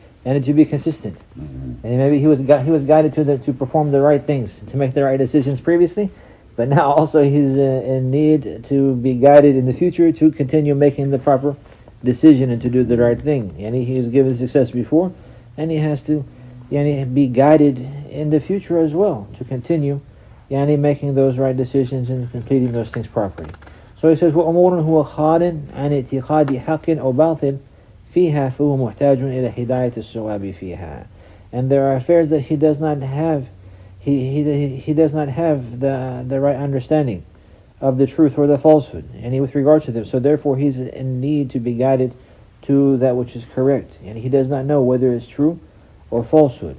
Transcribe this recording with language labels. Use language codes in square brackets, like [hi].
[en] And to be consistent, and maybe he was guided to perform the right things, to make the right decisions previously, but now also he's in need to be guided in the future to continue making the proper decision and to do the right thing. And he was given success before, and he has to be guided in the future as well to continue making those right decisions and completing those things properly. So he says, [ar] وَأَمُورٌ هُوَ خَالٍ عَنِ اعْتِقَادِ حَقٍ أَوْ بَاطِلٍ فيها فهو محتاج إلى هداية الصواب فيها. [en] And there are affairs that he does not have. He does not have the right understanding of the truth or the falsehood, and with regards to them. So therefore, he's in need to be guided to that which is correct, and he does not know whether it's true or falsehood.